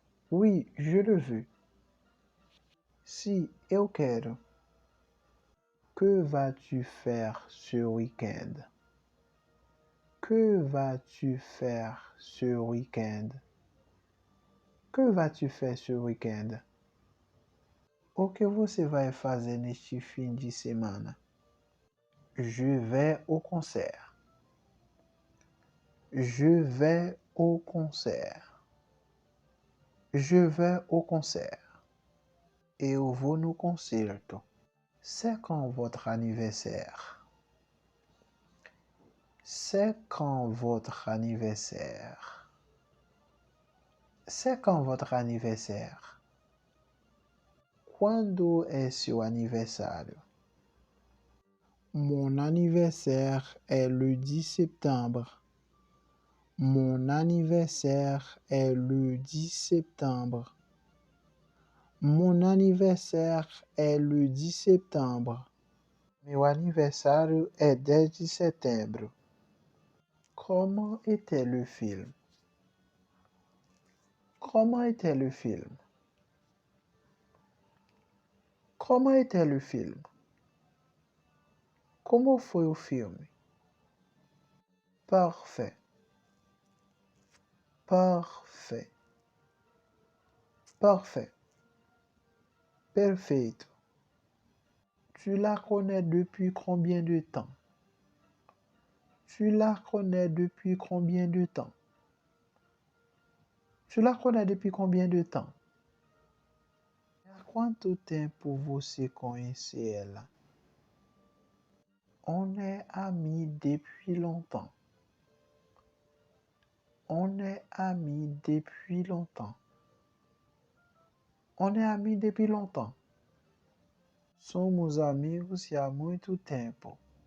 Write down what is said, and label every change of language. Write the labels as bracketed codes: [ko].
[fr] Oui, je le veux. [pt] Si, eu quero. [fr] Que vas-tu faire ce week-end? Que vas-tu faire ce week-end? Que vas-tu faire ce week-end? [pt] O que você vai fazer neste fim de semana? [fr] Je vais au concert. Je vais au concert. Je vais au concert. [pt] Eu vou no concerto. [fr] C'est quand votre anniversaire? C'est quand votre anniversaire? C'est quand votre anniversaire? [pt] Quando é seu aniversário? [fr] Mon anniversaire est le 10 septembre. Mon anniversaire est le 10 septembre. Mon anniversaire est le 10 septembre. [pt] Meu aniversário é 10 de setembro. [fr] Comment était le film? Comment était le film? Comment était le film? [pt] Como foi o filme? [fr] Parfait. Parfait. Parfait. [pt] Perfeito. [fr] Tu la connais depuis combien de temps? Tu la connais depuis combien de temps? Tu la connais depuis combien de temps? [pt] Há quanto tempo você conhece ela? [fr] On est amis depuis longtemps. On est amis depuis longtemps. On est amis depuis longtemps. [pt] Somos amigos há muito tempo.